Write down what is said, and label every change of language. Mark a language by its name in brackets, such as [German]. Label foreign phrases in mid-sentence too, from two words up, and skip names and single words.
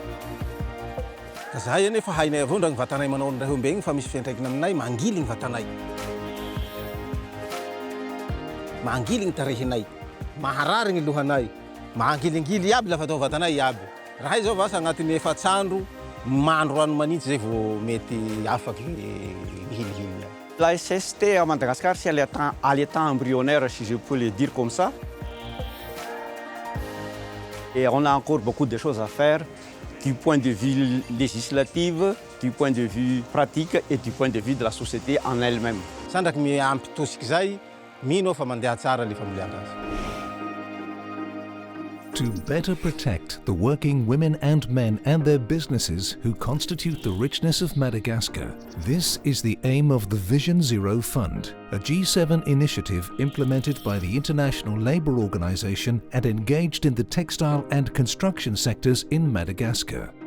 [Malagasy] Zahay efa hainay avao ndragny vatanay manao ny raha ombegny fa misy fiantraikany aminay mangily ny vatanay. Mangily ny tarehinay, maharary ny lohanay, mangilingily aby lafa atao vatanay aby. Raha izao vasa agnatin'ny efatsandro mandro rano manintsy zay vao mety afaky mihilihily. [French] La SST à Madagascar, c'est à l'état embryonnaire, si je peux le dire comme ça. Et on a encore beaucoup de choses à faire du point de vue législatif, du point de vue pratique et du point de vue de la société en elle-même. [Malagasy] Sandraky miampy tosika zay, mino fa mandeha tsara le familiana azy. [English] To better protect the working women and men and their businesses who constitute the richness of Madagascar, this is the aim of the Vision Zero Fund, a G7 initiative implemented by the International Labour Organization and engaged in the textile and construction sectors in Madagascar.